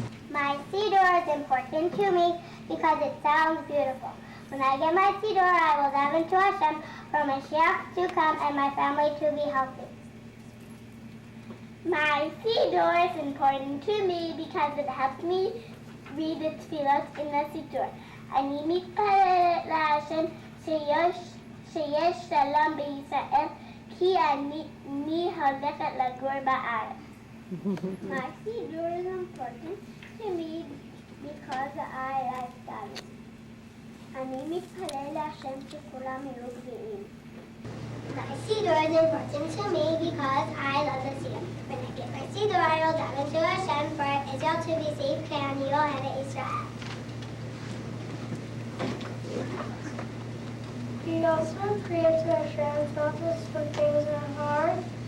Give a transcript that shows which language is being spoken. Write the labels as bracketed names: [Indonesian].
[English] My Siddur is important to me because it sounds beautiful. When I get my Siddur, I will daven to Hashem for Mashiach to come and my family to be healthy. My Siddur is important to me because it helps me read the tefillot in the Siddur. [Hebrew] אני מתפללת להשם שיש שלום בישראל כי אני הולכת לגור בארץ. [English] My Siddur is important to me because I like davening. [Hebrew] אני מתפלל להשם שכולם יהיו בריאים. [English] My Siddur is important to me because I love the Siddur. When I get my Siddur, I will daven to Hashem for Israel to be safe and Yohana Israel. We also pray to Hashem to help us when things are hard.